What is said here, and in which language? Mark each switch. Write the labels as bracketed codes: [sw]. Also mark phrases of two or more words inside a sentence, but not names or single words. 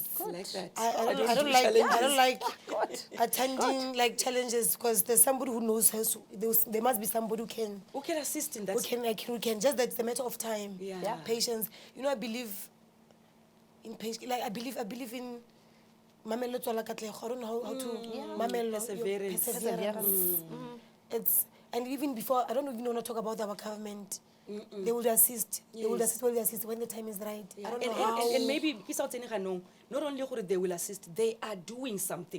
[en] Like that. I do don't like challenges. I don't like attending like challenges because there's somebody who knows her. So there must be somebody Who can assist in that? who can just that it's a matter of time. Yeah. Patience. I believe in patience. Like I believe in [tn] mamelo tswala katlego. [en] I don't know how to mamelo Perseverance. perseverance. It's and even before I don't even want to talk about our government. They will assist. They will assist when the time is right. Yeah. I don't know how. And maybe not only they will assist, they are doing something